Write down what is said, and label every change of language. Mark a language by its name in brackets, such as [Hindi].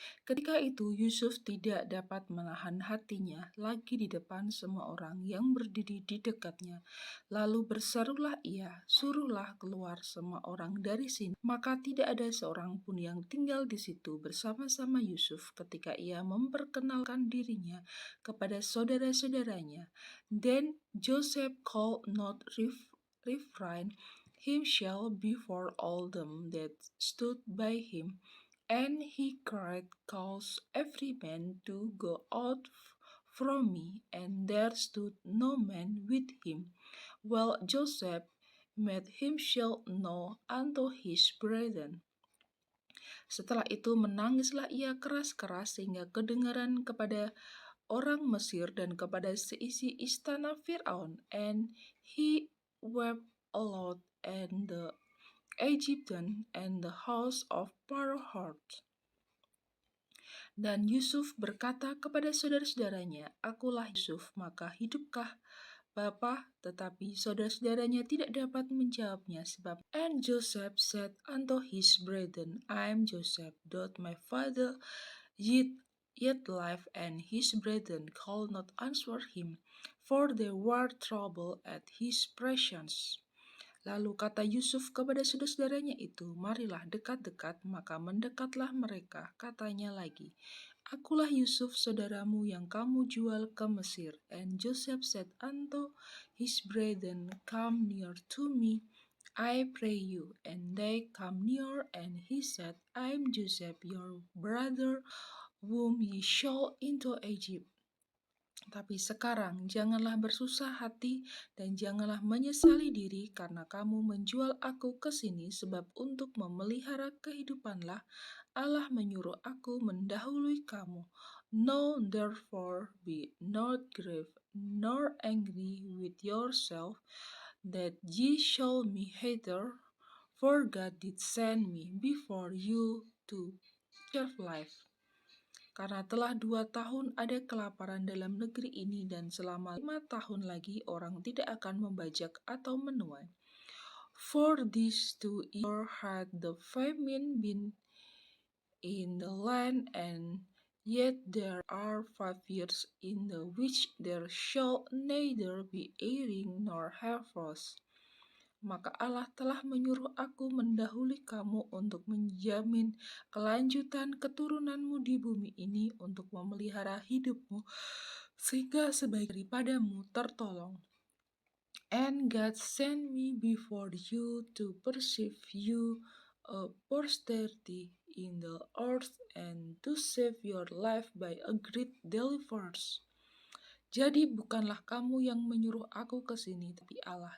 [Indonesian] Ketika itu Yusuf tidak dapat menahan hatinya lagi di depan semua orang yang berdiri di dekatnya. Lalu berserulah ia, "Suruhlah keluar semua orang dari sini." Maka tidak ada seorang pun yang tinggal di situ bersama-sama Yusuf ketika ia memperkenalkan dirinya kepada saudara-saudaranya. [English] Then Joseph called not refrain himself before all them that stood by him, and he cried, "Cause every man to go out from me." And there stood no man with him. While Joseph made himself known unto his brethren. [Indonesian] Setelah itu menangislah ia keras-keras sehingga kedengaran kepada orang Mesir dan kepada seisi istana Firaun, [English] and he wept aloud, and the Egyptian and the house of Pharaoh heard. [Indonesian] Dan Yusuf berkata kepada saudara-saudaranya, "Akulah Yusuf, maka hidupkah Bapa?" Tetapi saudara-saudaranya tidak dapat menjawabnya sebab. [English] And Joseph said unto his brethren, "I am Joseph, doth my father yet live?" And his brethren could not answer him, for they were troubled at his presence. [Indonesian] Lalu kata Yusuf kepada saudara-saudaranya itu, "Marilah dekat-dekat." Maka mendekatlah mereka. Katanya lagi, "Akulah Yusuf saudaramu yang kamu jual ke Mesir." [English] And Joseph said unto his brethren, "Come near to me, I pray you." And they come near, and he said, "I am Joseph your brother, whom ye sold into Egypt. [Indonesian] Tapi sekarang janganlah bersusah hati dan janganlah menyesali diri karena kamu menjual aku ke sini, sebab untuk memelihara kehidupanlah Allah menyuruh aku mendahului kamu. [English] Now therefore be not grieved nor angry with yourself that ye sold me hither, for God did send me before you to serve life. [Indonesian] Karena telah 2 tahun ada kelaparan dalam negeri ini, dan selama 5 tahun lagi orang tidak akan membajak atau menuai. [English] For these 2 years had the famine been in the land, and yet there are 5 years in the which there shall neither be airing nor harvest. [Indonesian] Maka Allah telah menyuruh aku mendahului kamu untuk menjamin kelanjutan keturunanmu di bumi ini, untuk memelihara hidupmu, sehingga sebaik daripadamu tertolong. [English] And God sent me before you to perceive you a posterity in the earth, and to save your life by a great deliverance. [Indonesian] Jadi bukanlah kamu yang menyuruh aku ke sini, tapi Allah.